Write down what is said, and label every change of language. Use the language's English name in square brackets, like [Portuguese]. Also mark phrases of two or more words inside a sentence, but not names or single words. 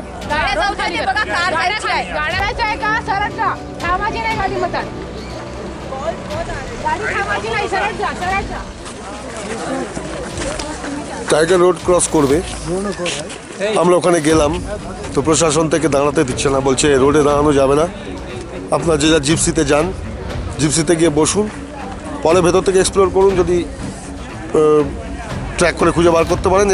[Marathi] गाड्या जाऊ खाली बघा, कार जायची आहे. गाड्याचं आहे का? सरळ जा, थांबायची नाही गाडी मतात. गाडी थांबायची नाही, सरळ जा, सरळ जा. [Bangla] টাইগার রোড ক্রস করবে, আমরা ওখানে গেলাম, তো প্রশাসন থেকে দাঁড়াতে দিচ্ছে না, বলছে রোডে দাঁড়ানো যাবে না, আপনার যে যা জিপসিতে যান, জিপসিতে গিয়ে বসুন, পরে ভেতর থেকে এক্সপ্লোর করুন, যদি ট্র্যাক করে খুঁজে বার করতে পারেন।